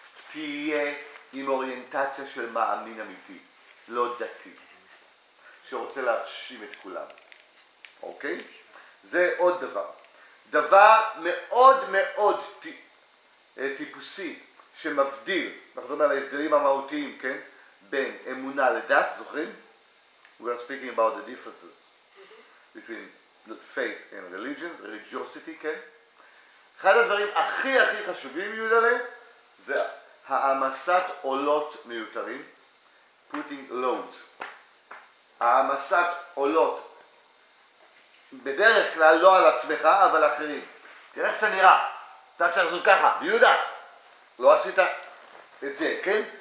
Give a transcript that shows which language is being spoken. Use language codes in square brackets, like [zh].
[he] תהיה עם אוריינטציה של מאמין אמיתי, לא דתי, שרוצה להרשים את כולם. אוקיי? זה עוד דבר. דבר מאוד מאוד טיפוסי שמבדיל, אנחנו מדברים על ההבדלים המהותיים, כן? בין אמונה לדת, זוכרים? [en] We are speaking about the differences between faith and religion, religiosity, כן? [he] אחד הדברים הכי חשובים, יהודלה, זה העמסת עולות מיותרים, [en] putting loads. [he] העמסת עולות, בדרך כלל לא על עצמך, אבל אחרים. תראה איך אתה נראה, אתה צריך לעשות ככה, יהודה, לא עשית את זה, כן?